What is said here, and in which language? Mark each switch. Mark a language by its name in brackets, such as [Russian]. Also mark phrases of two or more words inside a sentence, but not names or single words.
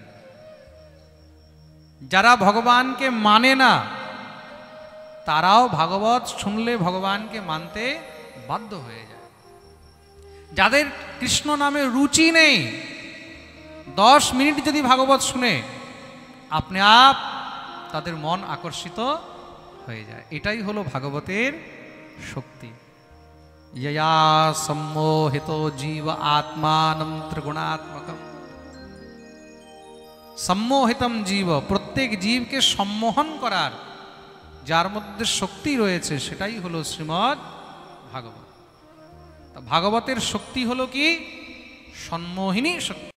[Bangla] যারা ভগবানকে মানে না, তারাও ভাগবত শুনলে ভগবানকে মানতে বাধ্য হয়ে যায়। যাদের কৃষ্ণ নামে রুচি নেই, 10 মিনিট যদি ভাগবত শুনে, আপনি আপ তাদের মন আকর্ষিত হয়ে যায়। এটাই হলো ভাগবতের শক্তি। [Sanskrit] यया सम्मोहितो जीव आत्मानं त्रिगुणात्मकम। সম্মোহিতম জীব, [Bangla] প্রত্যেক জীবকে সম্মোহন করার যার মধ্যে শক্তি রয়েছে, সেটাই হলো শ্রীমদ্ ভাগবত। ভাগবতের শক্তি হলো কি? সম্মোহিনী শক্তি।